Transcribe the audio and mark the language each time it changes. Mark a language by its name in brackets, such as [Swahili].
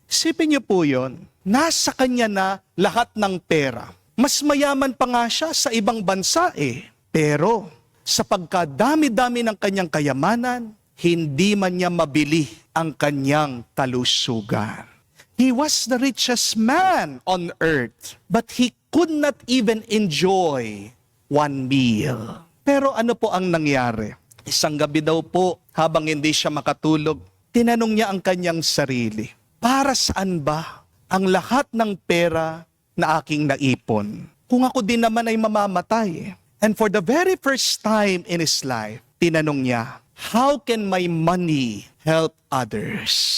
[Filipino] Isipin niyo po yun. Nasa kanya na lahat ng pera. Mas mayaman pa nga siya sa ibang bansa eh. Pero sa pagkadami-dami ng kanyang kayamanan, hindi man niya mabili ang kanyang kalusugan. [English] He was the richest man on earth, but he could not even enjoy one meal. [Filipino] Pero ano po ang nangyari? Isang gabi daw po, habang hindi siya makatulog, tinanong niya ang kanyang sarili, para saan ba ang lahat ng pera na aking naipon? Kung ako din naman ay mamamatay. [English] And for the very first time in his life, [Filipino] tinanong niya, [English] how can my money help others?